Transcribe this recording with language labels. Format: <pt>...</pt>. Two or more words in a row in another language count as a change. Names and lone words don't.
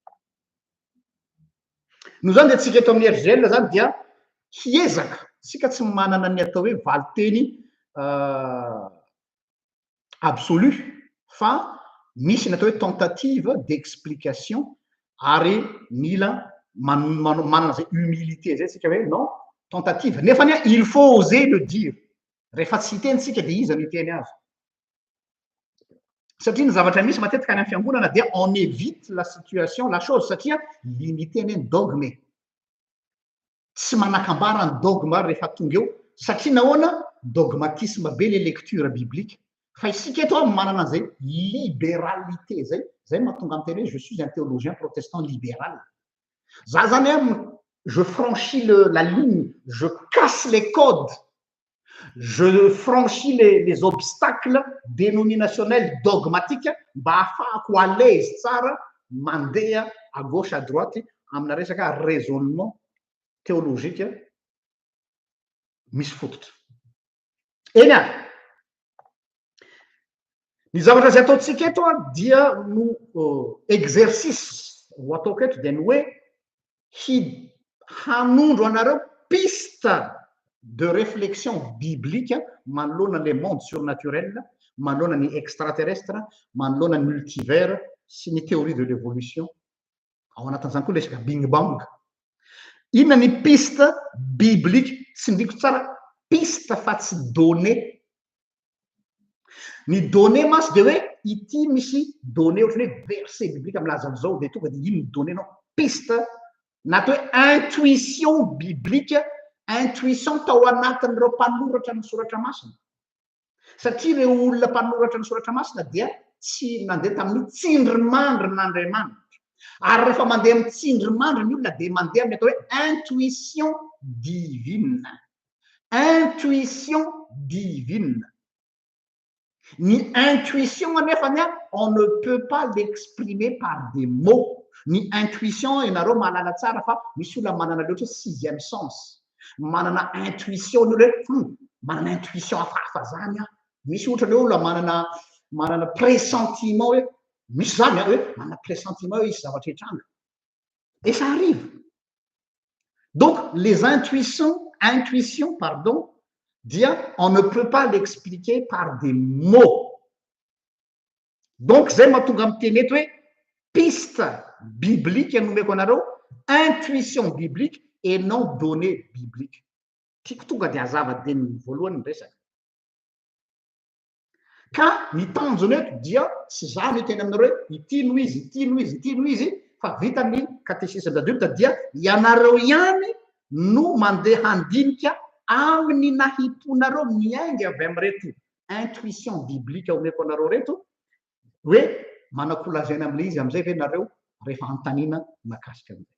<mg>No zany dia tsika eto amin'ny Hergel zany dia hiezaka sika tsy manana ny atao hoe valiteny absolu fa misy ny atao hoe</mg> <fr>tentative d'explication</fr> <mg>ary mila manana zay humilité zay sika hoe</mg> <fr>non tentative</fr> <mg>nefa ny</mg> <fr>il faut oser le dire.</fr> <mg>Rehefa tsy hitentsika dia iza no hiteny azy. Satria ny zavatra misy matetika any amin'ny fiangonana dia</mg> <fr>on évite la situation, la chose</fr> <mg>satria limité ny dogme. Tsy manakambara ny dogme rehefa tonga eo satria nahoana dogmatisme be</mg> <fr>les lectures bibliques.</fr> <mg>Fa isika eto manana zay libéralité zay mahatonga amin'ny teny hoe</mg> <fr>je suis un théologien protestant libéral.</fr> <mg>Za zany</mg> <fr>je franchis la ligne, je casse les codes. Je franchis les obstacles dénominationnels dogmatiques</fr> <mg>mba ahafahako</mg> <fr>à l'aise</fr> <mg>tsara mandeha</mg> <fr>à gauche à droite</fr> <mg>amina resaka</mg> <fr>raisonnement théologique</fr> <mg>misy fototra. Eny a ny zavatra zay ataontsika eto dia no exercice ho ataoko eto dia ny hoe hanondro anareo</mg> <fr>piste de réflexion biblique</fr> <mg>manoloana</mg> <fr>les mondes surnaturels,</fr> <mg>manoloana ny extraterrestre, manoloana ny multivers sy ny</mg> <fr>théorie de l'évolution.</fr> <mg>Ao anatin'izany koa resaka Big Bang. Inona ny</mg> <fr>piste biblique</fr> <mg>tsy ndriko tsara piste fa tsy donné. Ny donné masy dia hoe ity misy donné ohatrany hoe</mg> <fr>verset biblique</fr> <mg>milaza an'izao dia tonga dia ino ny donné nao piste na atao hoe</mg> <fr>intuition biblique.</fr> <mg>Intuition tao anatin'ireo mpanoratra ny soratra masina satria ireo olona mpanoratra ny soratra masina dia tsy nandeha tamin'ny tsindrimandrin'Andriamanitra ary rehefa mandeha amin'ny tsindrimandry ny olona dia mandeha amin'ny atao hoe</mg> <fr>intuition divine. Intuition divine. Ny intuition anefany on ne peut pas l'exprimer par des mots.</fr> <mg>Ny intuition ianareo mahalala tsara fa misy olona manana loatra</mg> <fr>sixième sens.</fr> <mg>Manana intuition ny hoe manana intuition hafahafa zany misy ohatra ny olona manana pressentiment hoe misy zany hoe manana pressentiment hoe isy zavatra hitranga</mg> <fr>et ça arrive. Donc les intuitions pardon dia on ne peut pas l'expliquer par des mots.</fr> <mg>Donc zay mahatonga amin'ny teny eto hoe</mg> <fr>piste biblique</fr> <mg>nomeko anareo</mg> <fr>intuition biblique et non donné biblique.</fr> <mg>Tiako tonga dia hazava-deniny voalohany ny resaka. Ka ny tanjony eto dia tsy zany ho teny aminareo hoe ity no izy fa vita ny</mg> <fr>catéchisme d'adulte</fr> <mg>dia ianareo ihany no mandeha handinika amin'ny nahitonareo miainga avy amin'reto</mg> <fr>intuition biblique</fr> <mg>omeko anareo reto hoe manakolazaina amin'ilay izy amin'izay ve nareo rehefa antanina makasika amin'izay.</mg>